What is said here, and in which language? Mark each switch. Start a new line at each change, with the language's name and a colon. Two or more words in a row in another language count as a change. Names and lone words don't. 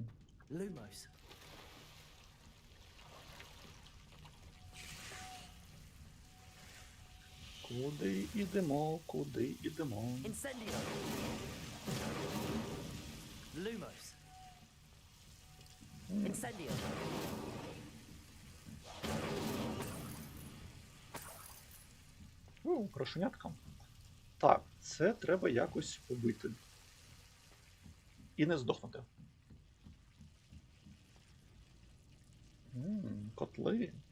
Latin: Lumos.
Ukrainian: Куди йдемо, куди йдемо?
Latin: Incendio. Lumos. Incendio.
Ukrainian: Крошенятка. Так, це треба якось убити. І не здохнути. Котли.